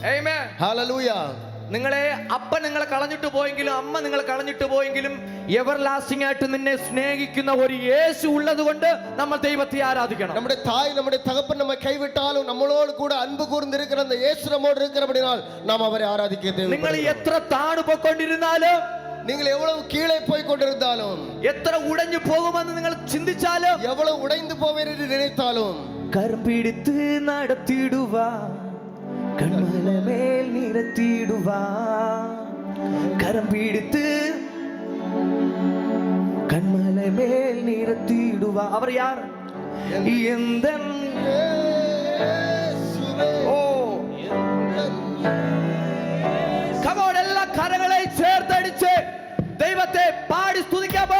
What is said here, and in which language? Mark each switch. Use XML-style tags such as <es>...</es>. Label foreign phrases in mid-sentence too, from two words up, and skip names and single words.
<ml>Amen. Hallelujah. നിങ്ങളെ അപ്പൻ നിങ്ങളെ കളഞ്ഞിട്ട് പോയെങ്കിലും അമ്മ നിങ്ങളെ കളഞ്ഞിട്ട് പോയെങ്കിലും എവർലാസ്റ്റിംഗ് ആയിട്ട് നിന്നെ സ്നേഹിക്കുന്ന ഒരു യേശു ഉള്ളതുകൊണ്ട് നമ്മൾ ദൈവത്തെ ആരാധിക്കണം.</ml> <ta>நம்முடைய தாய் நம்முடைய தகப்பன் நம்மை கைவிட்டாலும் நம்மளோட கூட அன்பு கூர்ந்திருக்கும் அந்த இயேசு நம்மோடு இருக்கிறபடியால் நாம் அவரை ஆராதிக்க</ta> <ml>നിങ്ങൾ എത്ര താണു പോയിക്കൊണ്ടിരുന്നാലും</ml> <ta>நீங்கள் எவ்வளவு கீழே போய் கொண்டிருந்தாலும்</ta> <ml>എത്ര ഉടഞ്ഞു പോകുമെന്ന് നിങ്ങൾ ചിന്തിച്ചാലും</ml> <ta>எவ்வளவு உடைந்து போவேன் என்று நினைத்தாலும் கரம் பிடித்து நடத்திடுவா கண்மலை மேல் நிறுத்திடுவா கரம் பிடித்து கண்மலை மேல் நிறுத்திடுவா. அவர் யார்?</ta> <ml>எந்த എല്ലാ കരങ്ങളെ ചേർത്തടിച്ച് ദൈവത്തെ പാടി സ്തുതിക്കാമോ?</ml>